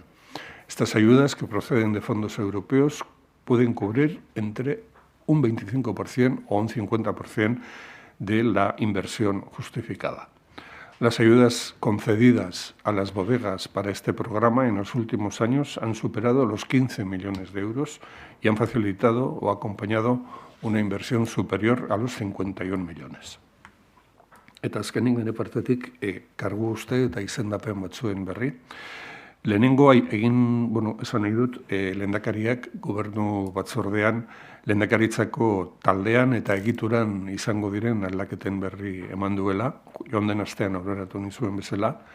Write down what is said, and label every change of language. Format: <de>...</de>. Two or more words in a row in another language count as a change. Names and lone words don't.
<es>Estas ayudas, que proceden de fondos europeos, pueden cubrir entre un 25% o un 50% de la inversión justificada. Las ayudas concedidas a las bodegas para este programa en los últimos años han superado los 15 millones de euros y han facilitado o acompañado una inversión superior a los 51 millones.</es> <eu>Eta azkenik nire partetik kargu uste eta izendapen batzuen berri. Lehenengo esan nahi dut, lehendakariak gobernu batzordean, lehendakaritzako taldean eta egituran izango diren aldaketen berri eman duela, joan den astean aurreratu nizuen bezala,</eu>